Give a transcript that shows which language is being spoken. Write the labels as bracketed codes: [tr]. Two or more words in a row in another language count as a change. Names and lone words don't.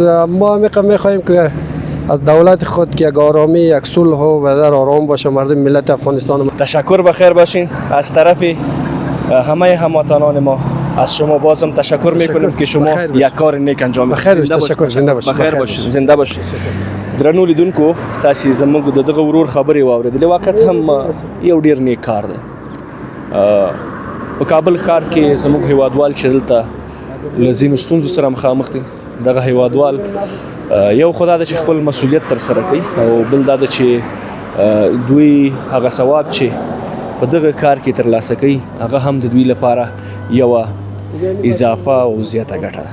[fa] ما میخواهیم که از دولت خود که یک آرامی، یک صلح و بدر آرام باشه مردم ملت افغانستان. تشکر بخیر باشین. از طرف همه هموطنان ما از شما بازم تشکر میکنیم که شما یک کار نیک انجام میدید. بخیر تشکر. زنده باشید. بخیر باشید. زنده باشید. [ps] درنو لیدونکو، تاسو زموږ دغه ورور خبرې واورېدلې. وخت هم یو ډیر نیک کار دی. په کابل ښار کې زموږ هیوادوال چې دلته له ځینو ستونزو سره مخامخ دي، دغه هیوادوال یو خو دا ده چې خپل مسؤلیت ترسره کوي او بل دا ده چې دوی هغه ثواب چې په دغه کار کې ترلاسه کوي هغه هم د دوی لپاره یوه اضافه او زیاته ګټه ده.